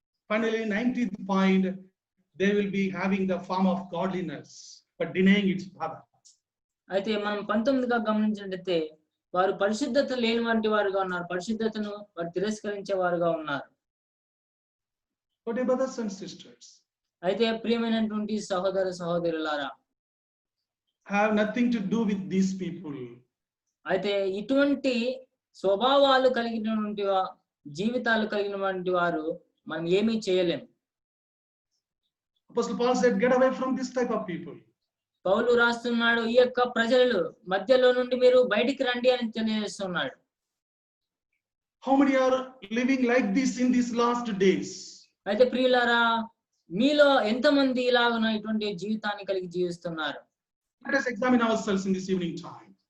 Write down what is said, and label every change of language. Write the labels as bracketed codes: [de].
[en] Finally, 19th point, they will be having the form of godliness but denying its power. [te] అయితే మనం 19గా గమనించినట్లయితే వారు పరిశుద్ధత లేని వంటి వారుగా ఉన్నారు, పరిశుద్ధతను వారు తిరస్కరించే వారుగా ఉన్నారు. [en] But brothers and sisters, [te] అయితే ప్రియమైనటువంటి సహోదర సహోదరులారా, [en] have nothing to do with these people. [te] అయితే ఇటువంటి స్వభావాలు కలిగినటువంటి జీవితాలు కలిగినటువంటి వారు మనం ఏమీ చేయలేం. [en] Apostle Paul said, get away from this type of people. [te] పౌలు రాస్తున్నాడు, ఈ యొక్క ప్రజలు మధ్యలో నుండి మీరు బయటికి రండి అని తెలియజేస్తున్నాడు. [en] How many are living like this in these last days? [te] అయితే ప్రియులారా, మీలో ఎంతమంది ఇలాగున ఇటువంటి జీవితాన్ని కలిగి జీవిస్తున్నారు? [en] Let us examine ourselves in this evening time.